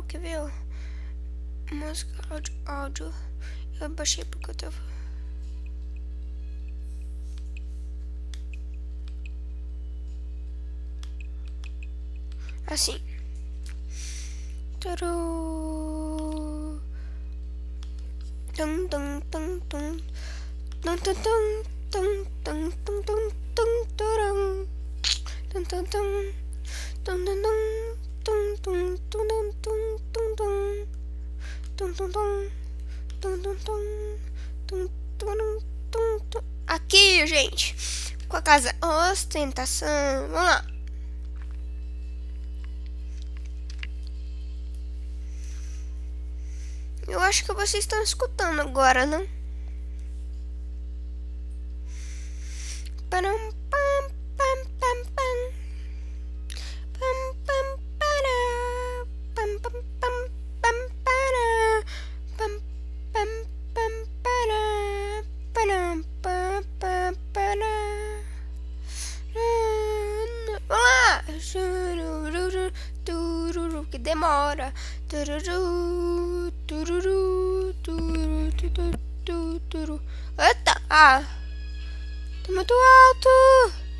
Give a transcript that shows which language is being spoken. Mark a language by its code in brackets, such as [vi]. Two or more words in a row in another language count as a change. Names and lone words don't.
[pt] Quer ver, ó? Música, áudio. Eu baixei porque eu tava... assim. Turu. Tum tum tum tum. Tum tum tum tum tum tum tum tum turum. Tum tum tum. Tum tum tum tum tum tum tum tum tum. Tum tum tum. Tum tum tum. Tum tum tum tum. Aqui, gente, com a casa ostentação. Vamos lá. Eu acho que vocês estão escutando agora, não? Param, pam, pam, pam, pam. Pam, pam, para. Pam, pam, pam, pam, para. Pam, pam, pam, para. Param, pam, pam, para. Vamos lá! Tururu, que demora. Tururu, tururu, tururu, tururu, tururu. Eita! Ah! Tá muito alto!